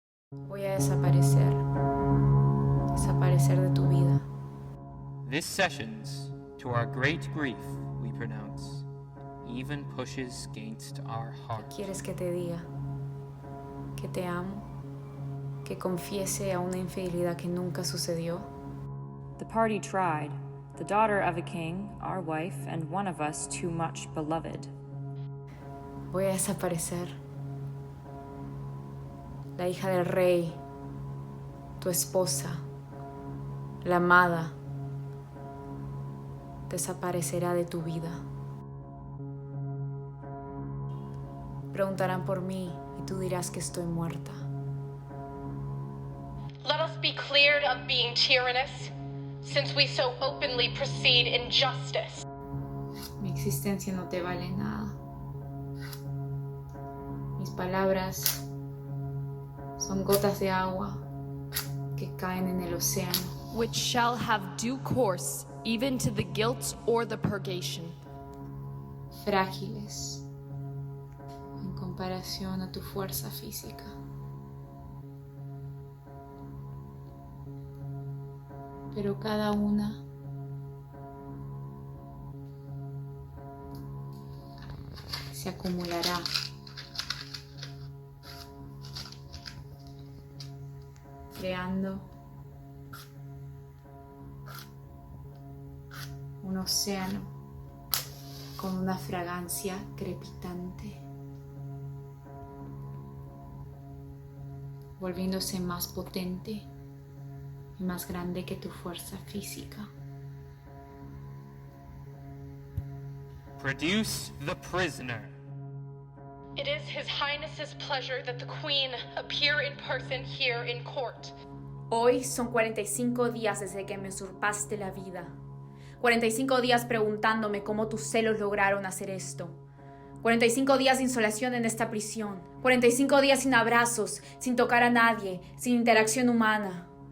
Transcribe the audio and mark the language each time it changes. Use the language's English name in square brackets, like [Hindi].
[Spanish] Voy a desaparecer. Desaparecer de tu vida. [English] This sessions, to our great grief, we pronounce, even pushes against our heart. [Spanish] ¿Qué quieres que te diga? ¿Que te amo? ¿Que confiese a una infidelidad que nunca sucedió? [English] The party tried, the daughter of a king, our wife, and one of us too much beloved. [Spanish] Voy a desaparecer. La hija del rey, tu esposa, la amada, desaparecerá de tu vida. Preguntarán por mí y tú dirás que estoy muerta. [English] Let us be cleared of being tyrannous, since we so openly proceed in justice. [Spanish] Mi existencia no te vale nada. Mis palabras son gotas de agua que caen en el océano. [English] Which shall have due course, even to the guilt or the purgation. [Spanish] Frágiles en comparación a tu fuerza física. Pero cada una se acumulará. Creando un océano con una fragancia crepitante, volviéndose más potente y más grande que tu fuerza física. [English] Produce the prisoner. It is His Highness's pleasure that the Queen appear in person here in court. [Spanish] Hoy son 45 días desde que me usurpaste la vida. 45 días preguntándome cómo tus celos lograron hacer esto. 45 días de insolación en esta prisión. 45 días sin abrazos, sin tocar a nadie, sin interacción humana.